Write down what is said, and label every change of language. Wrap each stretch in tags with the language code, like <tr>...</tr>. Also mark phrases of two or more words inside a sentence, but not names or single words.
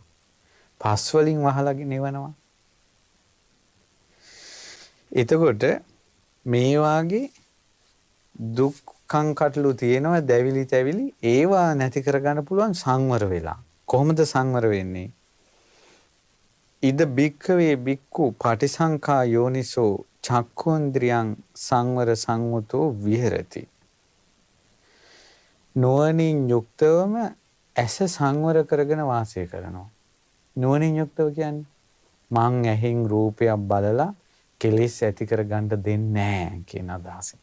<si>පස් වලින් වහලා නිවනවා. එතකොට මේ වාගේ දුක්ඛං කටළු තියෙනවා දැවිලි තැවිලි ඒවා නැති කරගන්න පුළුවන් සංවර වෙලා. කොහොමද සංවර වෙන්නේ?</si> <pi>ඉද බික්ඛවේ බික්ඛු පටිසංඛා යෝනිසෝ චක්ඛුන්ද්‍රියං සංවර සංවතෝ විහෙරති.</pi> <si>නුවණින් යුක්තවම ඇස සංවර කරගෙන වාසය කරනවා. නුවණින් යුක්තව කියන්නේ මං ඇහෙන් රූපයක් බලලා කෙලෙස් ඇති කරගන්න දෙන්නේ නැහැ කියන අදහසින්.</si>